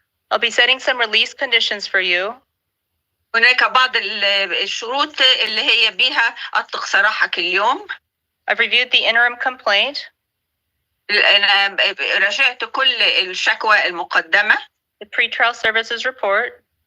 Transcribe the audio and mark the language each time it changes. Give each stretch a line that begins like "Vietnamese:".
English: I'll be setting some release conditions for you.
Arabic: هناك بعض الشروط اللي هي بيها أطلق سراحك اليوم.
English: I've reviewed the interim complaint.
Arabic: أنا راجعت كل الشكوى المقدمة.
English: The pretrial services report.